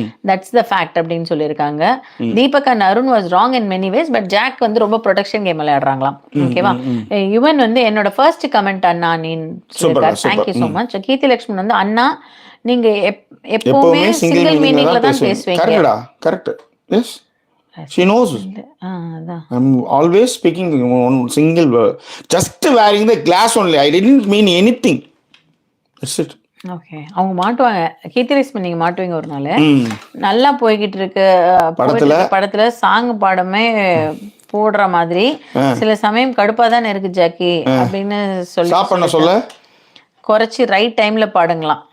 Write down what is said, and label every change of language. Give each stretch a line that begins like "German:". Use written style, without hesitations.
English: that's the fact
Tamil: அப்படின்னு சொல்லியிருக்காங்க.
English: Deepak and Arun was wrong in many ways, but Jack
Tamil: வந்து ரொம்ப ப்ரொடெக்ஷன் கேம் விளையாடுறாங்களாம்.
English: ஓகேவா?
Tamil: யுவன் வந்து என்னோட ஃபர்ஸ்ட் கமெண்ட் அண்ணா நீ சொல்லியிருக்காரு. Thank you so much. கீர்த்தி லட்சுமணன் வந்து அண்ணா நீங்க எப்பவுமே சிங்கிள் மீனிங்ல தான் பேசுவீங்க. கரெக்ட்.
English: Yes, she knows.
Tamil: அதான்.
English: I'm always speaking one single word. Just wearing the glass only. I didn't mean anything. That's it.
Tamil: Okay, அவங்க மாட்டுவாங்க. கீர்த்தி லட்சுமி நீங்க மாட்டுவீங்க ஒரு நாள். நல்லா போய்கிட்டு இருக்கு படத்துல சாங் பாடமே போடுற மாதிரி சில சமயம் கடுப்பா தானே இருக்கு ஜாக்கி அப்படின்னு சொல்ல குறைச்சி ரைட் டைம்ல பாடுங்களாம்.